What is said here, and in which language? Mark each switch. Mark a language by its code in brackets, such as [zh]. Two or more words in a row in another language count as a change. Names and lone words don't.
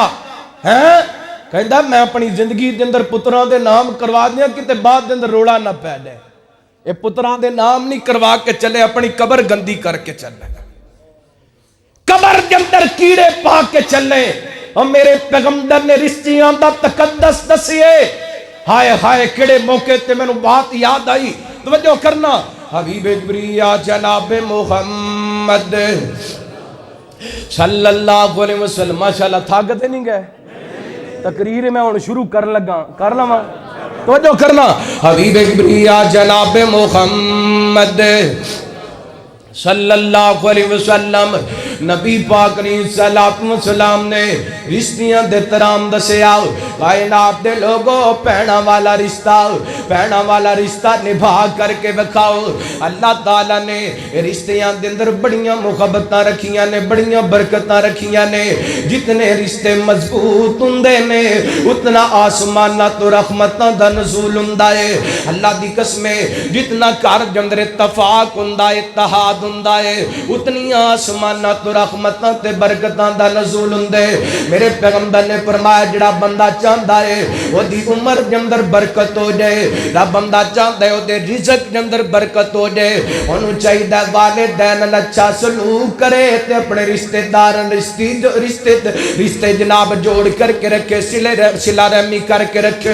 [pa] کہندا میں اپنی زندگی دے اندر پتران دے نام کروا دیا کتے بعد دے اندر روڑا نہ پے جائے۔ اے پتران دے نام نہیں کروا کے چلے، اپنی قبر گندی کر کے چلے، قبر دے اندر کیڑے پا کے چلے۔ اور میرے پیغمبر نے رشتیاں دا تقدس دسیے، ہائے ہائے کڑے موقع تے میں نے بات یاد آئی، توجہ کرنا۔ حبیب کبریا جناب محمد [ar] صلی اللہ علیہ وسلم، [pa] ماشاءاللہ تھاکتے نہیں گئے؟ تقریر میں ہوں شروع کر لما، توجہ کرنا۔ حبیب کبریا جناب محمد [ar] صلی اللہ علیہ وسلم، [pa] نبی پاک [ar] علیہ السلام [pa] نے رشتیاں دے ترام دسیا، کائنات دے لوگوں پہنا والا رشتہ نبھا کر کے بکھاؤ۔ اللہ تعالیٰ نے رشتیاں دے اندر بڑیاں محبتاں رکھیاں نے، بڑیاں برکتاں رکھیاں نے۔ جتنے رشتے مضبوط ہوندے نے اتنا آسمانہ تو رحمتاں دا نزول ہوندا ہے۔ اللہ دی قسمیں جتنا گھر دے اندر اتفاق ہوندا ہے، اتحاد ہوندا ہے، اتنی آسمانہ تو رحمتاں تے برکتاں دا نزول ہوندے۔ میرے پیغمبر نے فرمایا جڑا بندہ چاہندا ہے او دی عمر دے اندر برکت ہو جائے، جڑا بندہ چاہندا ہے او دے رزق دے اندر برکت ہو جائے، اونوں چاہیے والدین نال اچھا سلوک کرے تے اپنے رشتہ داراں رشتے جناب جوڑ کر کے رکھے، صلہ رحمی کر کے رکھے۔